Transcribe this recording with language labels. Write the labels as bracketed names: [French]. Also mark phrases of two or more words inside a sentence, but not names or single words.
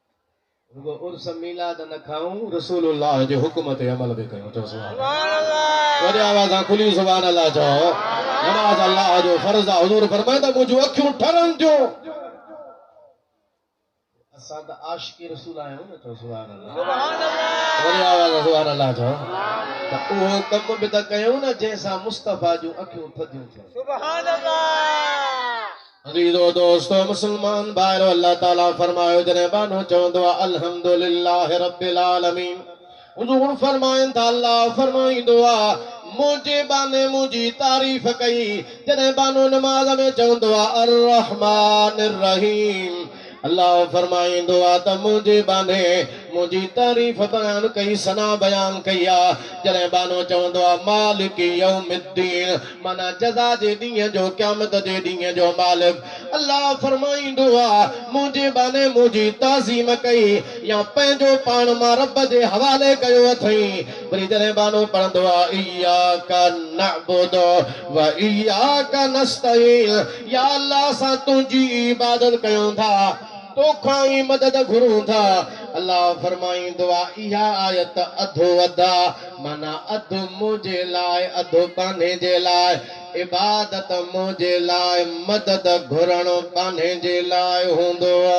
[Sindhi] रुगो उर्स मीलाद न खाऊं रसूलुल्लाह जे हुक्म ते अमल बि कयूं [Arabic] سبحان الله [Sindhi] वरी आवाज़ खुली [Arabic] سبحان الله [Sindhi] चओ नमाज अल्लाह जो फर्ज़ आहे हुज़ूर फरमाईंदा मुंहिंजूं अखियूं ठरनि थियूं असां त आशिक़ी रसूल आहियूं न चओ [Arabic] سبحان الله [Sindhi] वरी आवाज़ [Arabic] سبحان الله [Sindhi] चओ त उहो कम बि त कयूं न जंहिंसां मुस्तफ़ा जूं अखियूं थधियूं थियनि [Arabic] سبحان الله [Sindhi] अज़ीज़ो दोस्तो मुसलमान भाइरो अल्लाह ताला फरमायो जॾहिं बानो चवंदो आहे [Arabic] الحمد لله رب العالمين [Sindhi] हुज़ूर फरमाइनि था अल्लाह फरमाईंदो आहे मुंहिंजे बाने मुंहिंजी तारीफ़ कई जॾहिं बानो नमाज़ में चवंदो आहे [Arabic] الرحمن الرحيم [Sindhi] अल्लाह फरमाईंदो आहे त मुंहिंजे बाने मुंहिंजी तारीफ़ बयान कई सना बयान कई आहे जॾहिं बानो चवंदो आहे [Arabic] مالك يوم الدين [Sindhi] माना जज़ा जे ॾींहं जो क़यामत जे ॾींहं जो मालिक अल्लाह फरमाईंदो आहे मुंहिंजे बाने मुंहिंजी ताज़ीम कई या पंहिंजो पाण मां रब जे हवाले कयो अथई वरी जॾहिं बानो पढ़ंदो आहे [Arabic] إياك نعبد وإياك نستعين [Sindhi] या अल्लाह असां तुंहिंजी इबादत कयूं था तोखां ई मदद घुरूं था अल्लाह फरमाईंदो आहे इहा आयत अधो अधा माना अधु मुंहिंजे लाइ अधु बाने जे लाइ इबादत मुंहिंजे लाइ मदद घुरणु बाने जे लाइ हूंदो